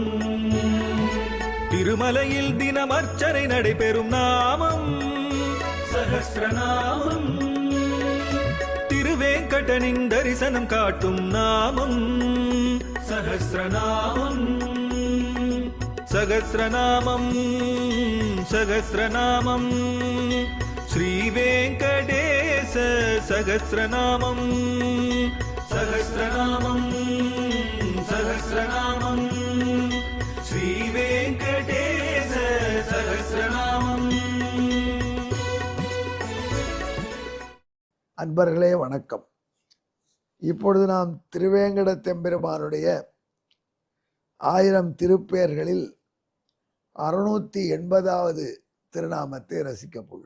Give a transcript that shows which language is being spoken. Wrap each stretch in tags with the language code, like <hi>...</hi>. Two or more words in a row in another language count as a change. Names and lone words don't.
<ta>திருமலையில் தினம் அர்ச்சனை நடைபெறும் நாமம் சஹஸ்ரநாமம். திருவேங்கடனின் தரிசனம் காட்டும் நாமம் சஹஸ்ரநாமம்.</ta> <sa>सहस्रनामं सहस्रनामं श्रीवेंकटेश सहस्रनामं सहस्रनामं सहस्रनामं श्रीवेंकटेश सहस्रनामं।</sa> <ta>அன்பர்களே வணக்கம். இப்பொழுது நாம் திருவேங்கடத்தெம்பெருமானுடைய 1000 திருப்பெயர்களில் 680வது திருநாமத்தை ரசிக்கப் போகிறோம்.</ta>